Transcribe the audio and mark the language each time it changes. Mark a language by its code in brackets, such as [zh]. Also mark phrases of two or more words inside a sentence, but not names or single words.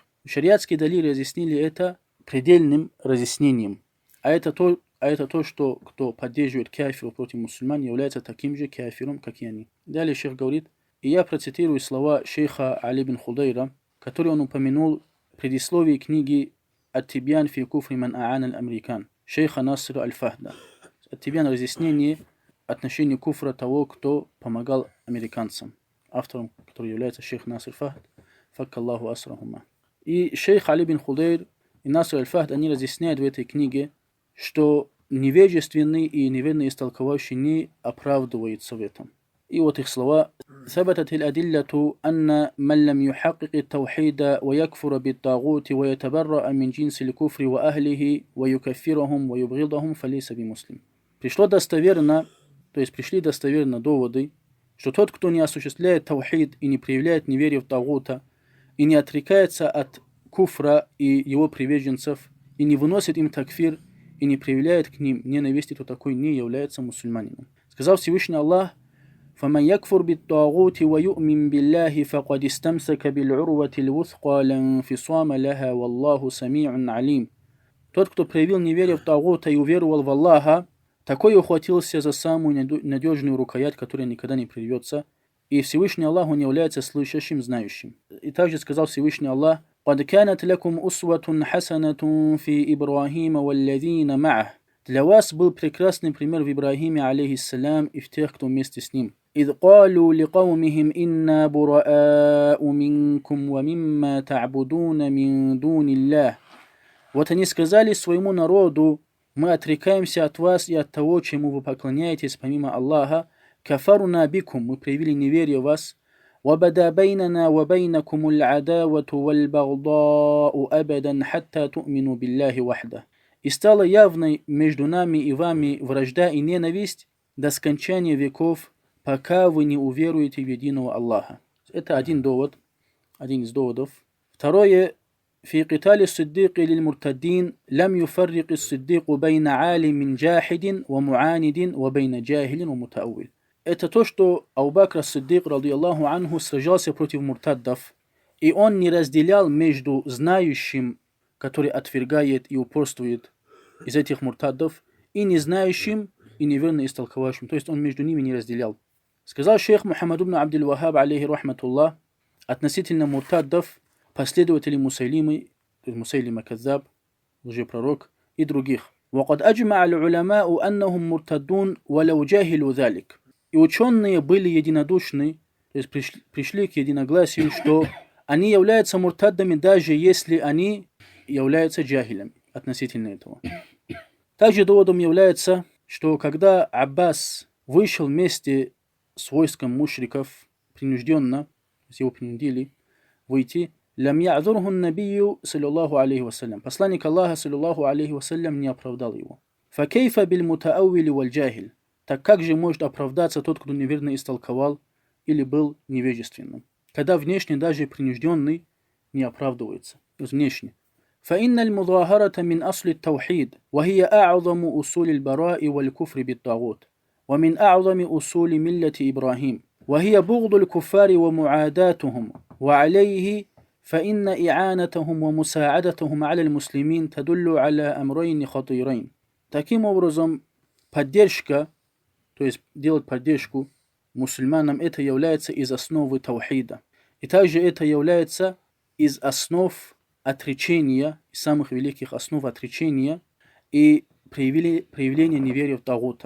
[ru] Шариатские далили разъяснили это предельным разъяснением. А это то, что кто поддерживает кафиров против мусульман, является таким же кафиром, как и они. Далее шейх говорит, и я процитирую слова шейха Али бин Худайра, который он упомянул в предисловии книги «Ат-Тибьян фи куфри ман а'ан аль-Американ» шейха Насира аль-Фахда. Ат-Тибьян разъяснение отношения куфра того, кто помогал американцам. Автором, который является шейх Насир Фахд, [ar] فك الله أسرهما. [ru] И шейх Али бин Худайр и Насир аль-Фахд, они разъясняют в этой книге, что невежественный и неверно истолковавший не оправдывается в этом. И вот их слова. [ar] ثبتت الأدلة أن من لم يحقق التوحيد ويكفر بالطاغوت ويتبرأ من جنس الكفر وأهله ويكفرهم ويبغضهم فليس بمسلم. [ru] Пришли достоверно доводы, что тот, кто не осуществляет таухид и не проявляет неверие в тагута, и не отрекается от куфра и его приверженцев, и не выносит им такфир, и не проявляет к ним ненависти, то такой не является мусульманином. Сказал Всевышний Аллах, [ar] فَمَنْ يَكْفُرْ بِالطَّاغُوتِ وَيُؤْمِنْ بِاللَّهِ فَقَدِ اسْتَمْسَكَ بِالْعُرْوَةِ الْوُثْقَى لَا انْفِصَامَ لَهَا وَاللَّهُ سَمِيعٌ عَلِيمٌ. [ru] Тот, кто проявил неверие в тагута и уверовал в Аллаха, такой ухватился за самую надежную рукоять, которая никогда не прервется. И Всевышний Аллах, он является слышащим, знающим. И также сказал Всевышний Аллах, [ar] قَدْ كَانَتْ لَكُمْ أُسْوَةٌ حَسَنَةٌ فِي إِبْرَاهِيمَ وَالَّذِينَ مَعَهُ. [ru] Для вас был прекрасный пример в Ибрахиме, алейхиссалям, и в тех, кто вместе с ним. [ar] إِذْ قَالُوا لِقَوْمِهِمْ إِنَّا بُرَآءُ مِنْكُمْ وَمِمَّا تَعْبُدُونَ مِنْ دُونِ اللَّهِ. [ru] Вот они сказали своему народу, мы отрекаемся от вас и от того, чему вы поклоняетесь помимо Аллаха. [ar] كفرنا بكم, [ru] мы проявили неверие в вас. [ar] وَبَدَا بَيْنَنَا وَبَيْنَكُمُ الْعَدَاوَةُ وَالْبَغْضَاءُ أَبَدًا حَتَّى تُؤْمِنُوا بِاللَّهِ وَحْدَهُ. [ru] И стала явной между нами и вами вражда и ненависть до скончания веков, пока вы не уверуете в единого Аллаха. Это один довод, один из доводов. Второе. [ar] في قتال الصديق للمرتدين لم يفرق الصديق بين عالم جاحد ومعاند وبين جاهل ومتأول. [ru] Это то, что Абу Бакр ас-Сиддик, [ar] رضي الله عنه, [ru] сражался против муртаддов, и он не разделял между знающим который отвергает и упорствует из этих муртадов, и не знающим, и неверно истолковавшим. То есть он между ними не разделял. Сказал шейх Мухаммад ибн Абдул Вахаб, [ar] عليه رحمة الله, [ru] относительно муртадов, последователей Мусайлимы, то есть Мусайлима Каззаб, лжепророк, и других. [ar] وقد أجمع العلماء أنهم مرتدون ولو جاهلوا ذلك. [ru] И ученые были единодушны, то есть пришли к единогласию, что они являются муртаддами, даже если они являются джахилями относительно этого. Также доводом является, что когда Аббас вышел вместе с войском мушриков принужденно, то есть его принудили выйти, [ar] «لم يعذره النبي صلى الله عليه وسلم». [ru] Посланник Аллаха, [ar] صلى الله عليه وسلم, [ru] не оправдал его. [ar] «فكيف بالمتأول والجاهل». [ru] Так как же может оправдаться тот, кто неверно истолковал или был невежественным? Когда внешне даже принужденный не оправдывается. То есть внешне. [ar] فإن المظاهرة من أصل التوحيد وهي أعظم أصول البراء والكفر بالطاغوت ومن أعظم أصول ملة إبراهيم وهي بغض الكفار ومعاداتهم وعليه فإن إعانتهم ومساعدتهم على المسلمين تدل على أمرين خطيرين. [ru] Таким образом, поддержка, то есть делать поддержку мусульманам, это является из основы таухида. И также это является из основ отречения, из самых великих основ отречения и проявления неверия в Тагута.